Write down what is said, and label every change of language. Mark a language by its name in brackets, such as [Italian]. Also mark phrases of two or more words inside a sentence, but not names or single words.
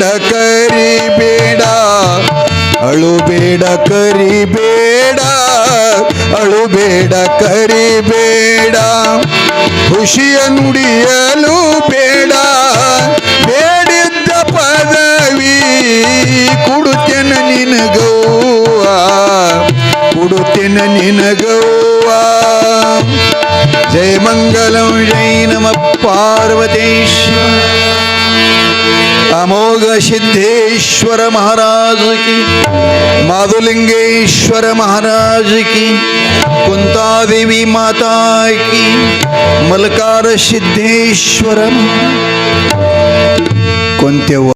[Kannada] ಕರಿಬೇಡ ಅಳು ಬೇಡ ಕರಿಬೇಡ ಅಳು ಬೇಡ ಕರಿಬೇಡ ಖುಷಿಯ ನುಡಿಯಲು ಬೇಡ ಬೇಡಿದ್ದ ಪದವಿ ಕೊಡುತ್ತೇನ ನಿನಗವ್ವ ಕೊಡುತ್ತೇನ ನಿನಗವ್ವ ಜಯ ಮಂಗಲಂ ಜೈ ನಮ [Hindi] ಪಾರ್ವತೇಶ್ವರ ಅಮೋಘ ಸಿದ್ದೇಶ್ವರ महाराज की माधुलिंगेश्वर महाराज की कुंता देवी माता की मलकार सिद्धेश्वर कुंते